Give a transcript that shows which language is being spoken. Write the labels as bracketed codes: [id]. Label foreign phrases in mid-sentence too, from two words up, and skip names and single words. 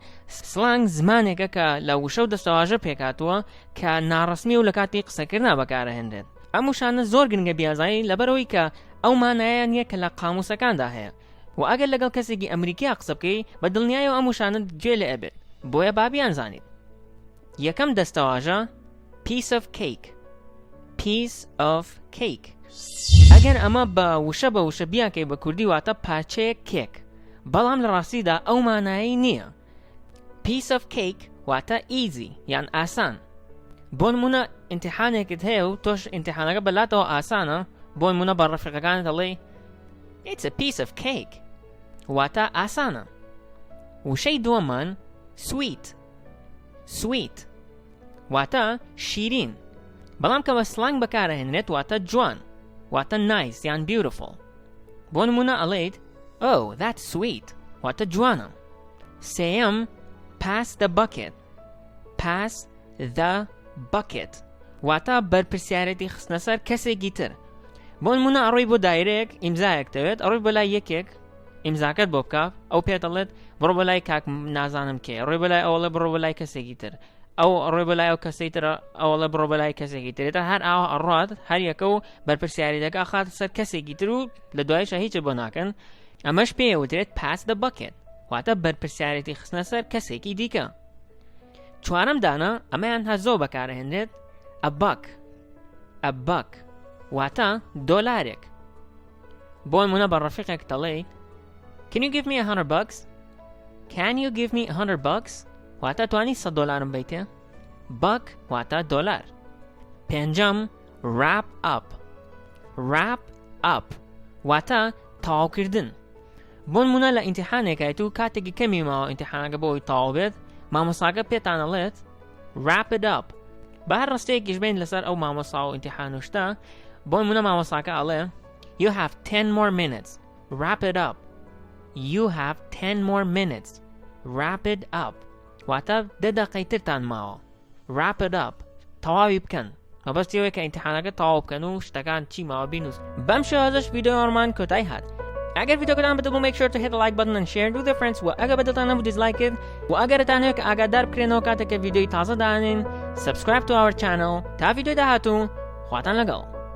[ckb] سڵانگ زمانێکە کە لە وشە و دەستەواژە پێکاتوە کە ناڕەسمی و لە کاتی قسەکردنا بەکارهێنرێت. ئەم وشانە زۆر گرنگە بیازایی لەبەرەوەی کە ئەو مانایە نییە کە لە قاموسەکاندا هەیە و ئەگەر لەگەڵ کەسێکی ئەمریکیا قسە بکەی بە دڵنیایەوە ئەم وشانە گوێ لێ ئەبێت. بۆیە بابیان زانیت. یەکەم دەستەواژە [en] piece of cake. piece of cake. [ckb] ئەگەر ئەمە بە وشە بیاکەی بە کوردی واتە پارچەیە کێک، بەڵام لە ڕاستیدا ئەو مانایی نییە. [en] piece of cake [ckb] واتە easy یان ئاسان. بۆ نمونە ئیمتیحانێکت هەیە و تۆش ئیمتیحانەکە بەلاتەوە ئاسانە، بۆ نمونە بە ڕەفیقەکانت دەڵێی [en] It's a piece of cake [ckb] واتە ئاسانە. وشەی دووەمان sweet. sweet واتە شیرین، بەڵام کە بە سڵنگ بەکارهێنرێت واتە جوان، واتە nice یان beautiful. بۆ نمونە ئەڵێیت [en] Oh, that's sweet [ckb] واتە جوانە. سێیەم [en] pass the bucket. pass the bucket [ckb] واتە بەرپرسیارەتی خستنە سەر کەسێکی تر. بۆ نمونە ئەڕۆی بۆ دایرەیەک ئیمزایەک دەوێت، ئەڕۆی بۆ لای یەکێک ئیمزاکەت بۆ بکات، ئەو پێت دەڵێت بڕۆ بۆ لای کاک نازانم کێ، ڕۆی بۆ لای ئەوڵێ بڕۆ بۆ لای کەسێکی تر، ئەو ڕۆی بۆ لای ئەو کەسەی تر ئەوڵێ بڕۆ بۆ لای کەسێکی ترێتە هەر ئاوا ئەڕات هەر یەکە و بەرپرسیاری دەکات خاتە سەر کەسێکی تر و لە دوایشە هیچ بۆ ناکەن. ئەمەش پێوترێت [en] pass the bucket [ckb] واتە بەرپرسیارەتی خستنە سەر کەسێکی دیکە. چوارەم دانە ئەمەیان هە زۆر بەکارهێنرێت [en] a buck. a buck [ckb] واتە دۆلارێک. بۆ نمونە بە ڕەفیقێک دەڵێ [en] Can you give me $100? Can you give me $100? [ckb] واتە توانی $100 بیتێ. buck واتە دۆلار. پێنجەم [en] wrap up. wrap up [ckb] واتە تەواوکردن. بۆ نمونە لە ئیمتیحانێکایت و کاتێکی کەمی ماوە ئیمتیحانەکە بۆی تەواو بێت، مامۆستاکە پێتان دەڵێت [en] wrap it up. [ckb] بە هەر ڕستەیەکیش بین لەسەر ئەو مامۆستا و ئیمتیحان و شتە. بۆ نمونە مامۆستاکە ئەڵێ [en] You have 10 more minutes. Wrap it up. You have 10 more minutes. Wrap it up. [ckb] واتە 10 دقەی ترتان ماوە. [en] Wrap it up. [ckb] تەواوی بکەن. مەبەستیەوەی کە ئیمتیحانەکە تەواو بکەن و شتەکان چی ماوە بینوس. بەم شێوازەش ڤیدیۆمان کۆتایی هات. ئەگەر ڤیدیۆکەتان بەدڵ [en] make sure to hit the like button and share it with your friends. [ckb] و ئەگەر بەدڵتان نەبوو [en] dislike it. [ckb] و ئەگەرتان هەیە کە ئاگادار بکرێنەوە کاتێک کە ڤیدیۆی تازە دانین. [en] Subscribe to our channel. [ckb] تا ڤیدیۆی داهاتوو خواتان لەگەڵ.